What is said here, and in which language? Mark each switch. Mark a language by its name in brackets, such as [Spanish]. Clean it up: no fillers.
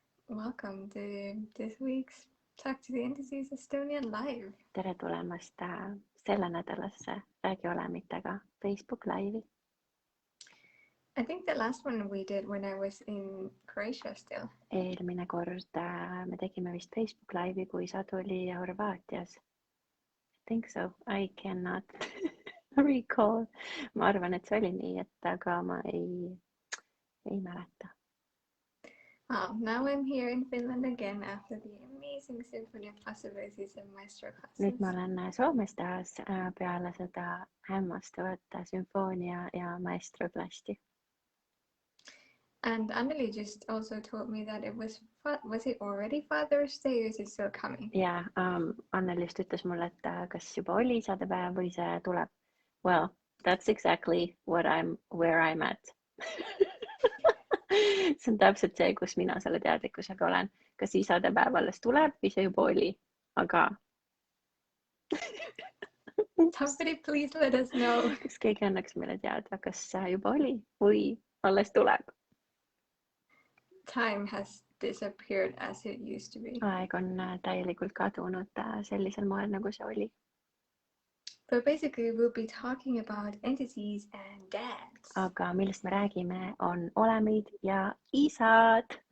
[English] Welcome to this week's Talk to the Entities Estonian live. [Estonian] Tere tulemast selle nädalasse Räägi olemitega Facebook live'i. [English] I think the last one we did when I was in Croatia still. [Estonian] Eelmine kord me tegime vist Facebook live'i, kui Sadu oli Horvaatias. [English] I think so. I cannot recall. [Estonian] Ma arvan, et see oli nii, et aga ma ei mäleta. [English] Well, now I'm here in Finland again after the amazing symphony of possibilities and maestro classes. [Estonian] Nüüd ma olen Soomes taas peale seda hämmastavat sümfoonia ja maestro klassi. [English] And Anneli just also told me that it was it already Father's Day or is it still coming? [Estonian] Yeah, Anneli just ütles mulle, et kas juba oli isadepäev või see tuleb. [English] Well, that's exactly where I'm at. [Estonian] See on täpselt see, kus mina selle teadlikkusega olen. Kas isadepäev alles tuleb või see juba oli? Aga... [English] Somebody please let us know. [Estonian] Kas keegi annaks meile teada, kas juba oli või alles tuleb? [English] Time has disappeared as it used to be. [Estonian] Aeg on täielikult kadunud sellisel moel, nagu see oli. [English] But basically we'll be talking about entities and dads. [Estonian] Aga millest me räägime on olemid ja isad.